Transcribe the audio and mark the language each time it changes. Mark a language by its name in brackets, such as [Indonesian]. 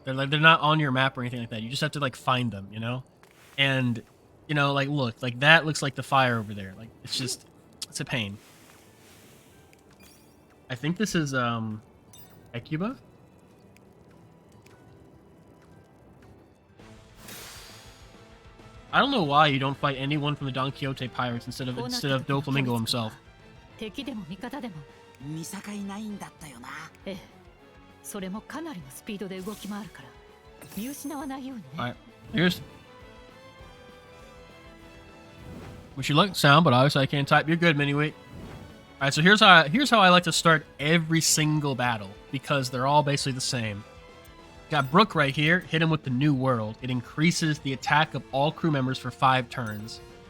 [English] They're not on your map or anything like that. You just have to, like, find them, you know? And, you know, like, look, like, that looks like the fire over there. Like, it's a pain. I think this is Hecuba? I don't know why you don't fight anyone from the Don Quixote pirates instead of Doflamingo himself. [Japanese] 敵でも味方でも見境ないんだったよな。ええ、それもかなりのスピードで動き回るから見失わないようにね。 [English] Alright, here's. Wish you luck, sound, but obviously I can't type. You're good, Miniweight. Alright, so here's how I like to start every single battle because they're all basically the same. Got Brook right here. Hit him with the New World. It increases the attack of all crew members for 5 turns.